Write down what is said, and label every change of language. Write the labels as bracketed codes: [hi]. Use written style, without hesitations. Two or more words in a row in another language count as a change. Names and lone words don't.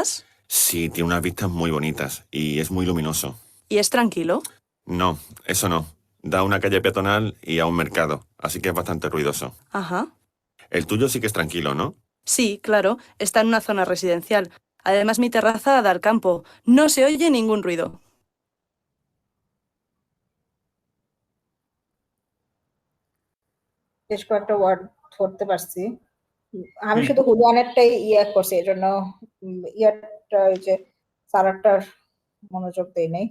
[es] sí, tiene unas vistas muy bonitas y es muy luminoso. ¿Y es tranquilo? No, eso no. Da a una calle peatonal y a un mercado, así que es bastante ruidoso. Ajá. El tuyo sí que es tranquilo, ¿no? Sí, claro. Está en una zona residencial. Además, mi terraza da al campo. No se oye ningún ruido. [bn] বেশ কয়েকটা ওয়ার্ড ধরতে পারছি। আমি হুম, শুধু হুলিয়ানেরটাই ইয়ে করছি, এই জন্য ইয়ারটা ওই যে সারাটার মনোযোগ দেই নাই।